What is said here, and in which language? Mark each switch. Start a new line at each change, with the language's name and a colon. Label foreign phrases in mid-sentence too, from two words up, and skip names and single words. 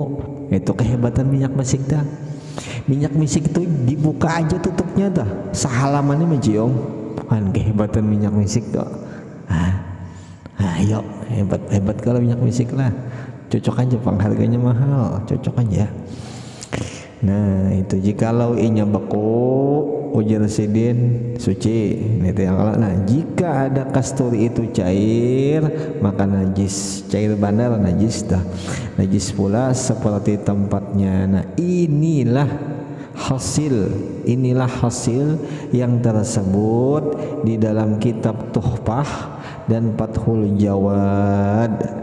Indonesian: Itu kehebatan minyak misik dah. Minyak misik itu dibuka aja tutupnya dah, sehalamannya mencium. Kan kehebatan minyak misik tuh. Ayo hebat kalau minyak misik lah.
Banjar: Cocok aja, pang harganya mahal, cocok aja. Nah itu jikalau inya beku ujar sidin suci.
Indonesian: Itu yang kalau jika ada kasturi itu cair maka najis, cair bandar najis dah, najis pula seperti tempatnya. Nah inilah hasil yang tersebut di dalam kitab Tuhfah dan Fathul Jawad.